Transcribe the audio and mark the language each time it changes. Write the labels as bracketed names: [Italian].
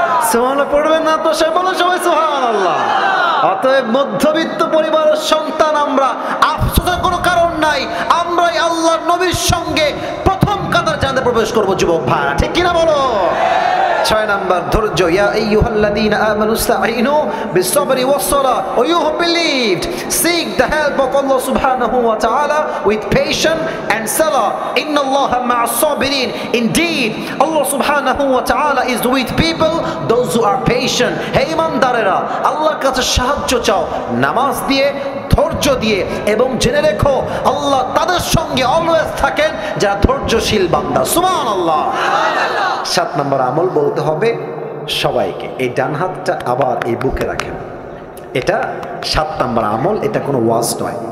[Bangla] সুবহানাল্লাহ পড়বেন না তো? সে বলে সবাই সুবহানাল্লাহ। অতএব মধ্যবিত্ত পরিবারের সন্তান আমরা, আফসোসের কোনো কারণ নাই, আমরাই আল্লাহর নবীর সঙ্গে প্রথম কাতার জান্নাতে প্রবেশ করবো যুবক ভাইরা, ঠিক কিনা বলো? 6 নাম্বার ধৈর্য। [Arabic] ইয়া আইয়ুহাল্লাযীনা আমানু ইসতাঈনু বিস-সাবরি ওয়াস-সালাহ [English] ওয়া you who believed seek the help of Allah subhanahu wa ta'ala with patience and salah. [Arabic] Innallaha ma'as-sabirin. [English] Indeed, Allah subhanahu wa ta'ala is with people those who are patient. [Bangla] হে ঈমানদারেরা, আল্লাহর কাছে সাহায্য চাও নামাজ দিয়ে, ধৈর্য দিয়ে, এবং জেনে রেখো আল্লাহ তাদের সঙ্গে অলওয়েজ থাকেন যারা ধৈর্যশীল বান্দা। সুবহানাল্লাহ। 7 নম্বর আমল বলতে হবে সবাইকে। এই ডান হাতটা আবার এই বুকে রাখেন, এটা 7 নম্বর আমল, এটা কোনো ওয়াজ নয়।